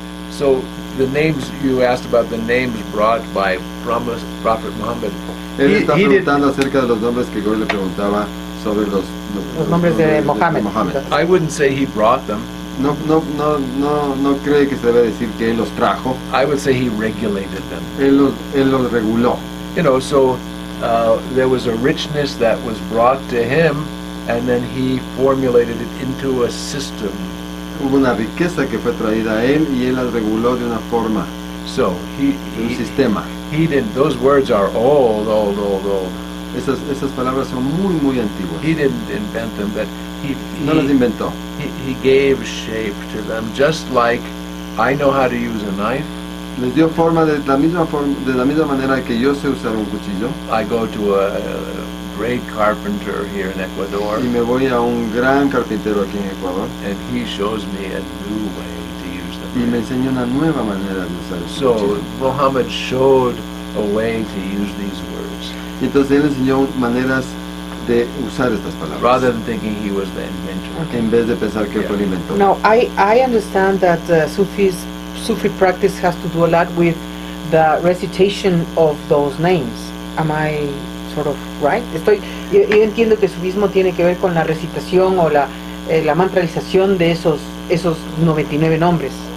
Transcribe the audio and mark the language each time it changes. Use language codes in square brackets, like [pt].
[en] So the names you asked about, the names brought by Prophet Muhammad. [es] Él está preguntando acerca de los nombres que Goy le preguntaba sobre los nombres de Mohammed. [en] I wouldn't say he brought them. [es] No cree que se debe decir que él los trajo. [en] I would say he regulated them. [es] Él los reguló. [en] You know, so there was a richness that was brought to him, and then he formulated it into a system. [es] Hubo una riqueza que fue traída a él y él las reguló de una forma. [en] So [es] un sistema. [en] He didn't. Those words are old. [es] Esas palabras son muy antiguas. [en] He didn't invent them, but [es] no las inventó. [en] He gave shape to them, just like I know how to use a knife. [es] Les dio forma de la misma manera que yo sé usar un cuchillo. [en] I go to a great carpenter here in Ecuador. [es] Y me voy a un gran carpintero aquí en Ecuador. [en] And he shows me a new way to use them. [es] Y me enseñó una nueva manera de usar ese cuchillo. [en] So Muhammad showed a way to use these words. [es] Y entonces él enseñó maneras de usar estas palabras. [en] Rather than thinking he was the inventor. [es] En vez de pensar que fue el inventor. [en] Now, I understand that Sufi practice has to do a lot with the recitation of those names. Am I sort of right? [es] Yo entiendo que el sufismo tiene que ver con la recitación o la mantralización de esos 99 nombres.